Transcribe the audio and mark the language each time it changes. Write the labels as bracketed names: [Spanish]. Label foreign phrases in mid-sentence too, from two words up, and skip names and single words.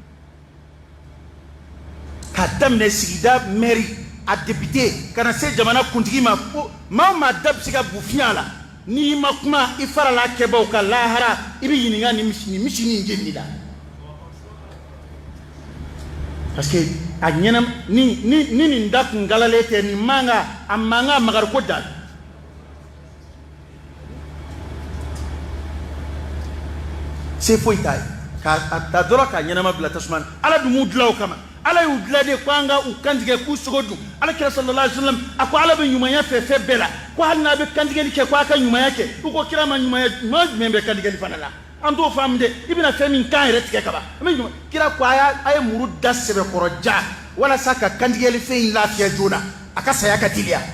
[Bambara] k'a daminɛ sigida mɛri a député ka na se jamana kuntigi ma ko maa o maa da bɛ se ka bu fiɲɛ la n'i ma kuma i farala kɛbaw ka lahara i bɛ ɲininka ni misi ni jeni la parce que a ɲɛna ni nin da kun galalen tɛ nin man kan a man kan magari ko da se foyi t'a ye k'a ta dɔrɔn k'a ɲɛnama bila tasuma na Ala dun m'u dilan o kama Ala y'u dilan de ko an ka u kantigɛ k'u sogo dun Alakira [Arabic] صلى الله عليه وسلم [Bambara] a ko Ala bɛ ɲumanya fɛ fɛn bɛɛ la ko hali n'a bɛ kantigɛli kɛ ko a ka ɲumanya kɛ u ko kira ma ɲumanya jumɛn bɛ kantigɛli fana la an t'o faamu dɛ i bɛna fɛn min kan yɛrɛ tigɛ ka ban an bɛ ɲuman kira ko a ye muru da sɛbɛkɔrɔ ja walasa ka kantigɛli fɛn in lafiya joona a ka saya ka teliya